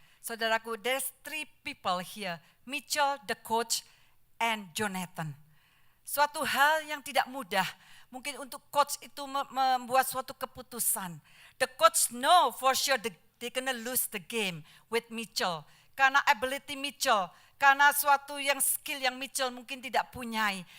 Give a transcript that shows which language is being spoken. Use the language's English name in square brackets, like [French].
[English] Saudaraku, there's 3 people here, Mitchell, the coach, and Jonathan. [Indonesian] Suatu hal yang tidak mudah, mungkin untuk coach itu membuat suatu keputusan. [English] The coach know for sure they gonna lose the game with Mitchell. [Indonesian] Karena ability Mitchell, karena suatu yang skill yang Mitchell mungkin tidak punyai.